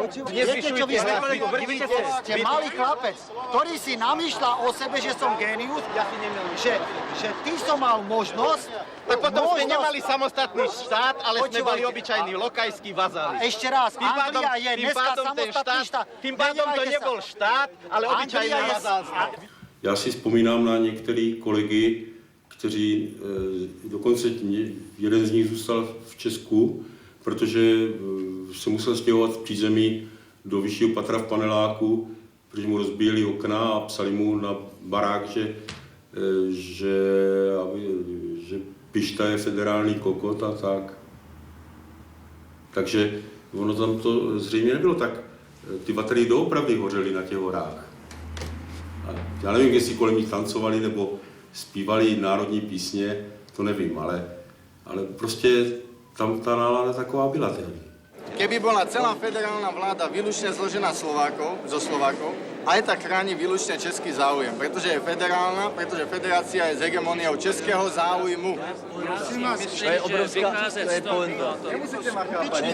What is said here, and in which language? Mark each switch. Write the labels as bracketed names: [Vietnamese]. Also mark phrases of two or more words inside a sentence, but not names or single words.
[Slovak] Viete, čo vy ste malý chlapec, ktorý si namýšľa o sebe, že som génius, že ty som mal možnosť. Tak potom sme nemali samostatný štát, ale sme boli obyčajní lokajskí vazáli. Ešte raz, Anglia je dneska samostatný štát. Tým pádom to nebol štát, ale obyčajné vazálstvo. [Czech] Já si vzpomínám na některé kolegy, kteří, dokonce jeden z nich zůstal v Česku, protože se musel stěhovat v přízemí do vyššího patra v paneláku, protože mu rozbíjeli okna a psali mu na barák, že Pišta je federální kokot a tak. Takže ono tam to zřejmě nebylo tak. Ty baterie doopravdy hořely na těch horách. A já nevím, jestli kolem nich tancovali nebo zpívali národní písně, to nevím, ale prostě tam ta nálada taková byla tehdy. [Slovak] Keby bola celá federálna vláda výlučne zložená zo Slovákov, aj tak chráni výlučne český záujem, pretože je federálna, pretože federácia je z hegemoniou českého záujmu. To je obrovská, to je pointa. Nemusíte ma chápať.